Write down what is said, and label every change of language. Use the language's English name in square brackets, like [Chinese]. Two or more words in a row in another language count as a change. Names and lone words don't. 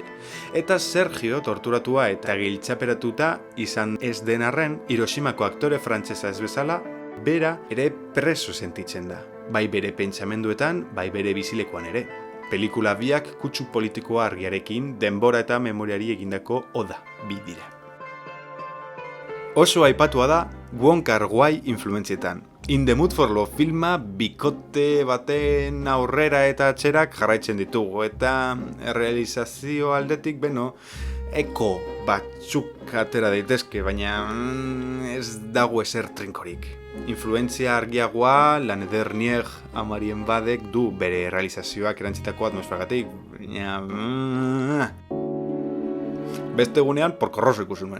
[Basque] Eta Sergio torturatua eta giltzaperatuta izan ez den arren, Hiroshimako aktore frantsesa ez bezala, bera ere preso sentitzen da, bai bere pentsamenduetan, bai bere bizilekuan ere. Pelikula biak kutsu politikoa argiarekin, denbora eta memoriari egindako oda bi dira. Oso aipatua da Wong Kar-wai influentzietan. In the Mood for Love filma bikote baten aurrera eta atzerak jarraitzen ditugu, eta realizazio aldetik eko batzuk atera daitezke, baina ez dago ezer trinkorik. Influentzia argiagoa, La Nedernier Amarien Badek du bere realizazioak erantzitako atmosferagatik, baina beste egunean porkorroso ikusi nuen.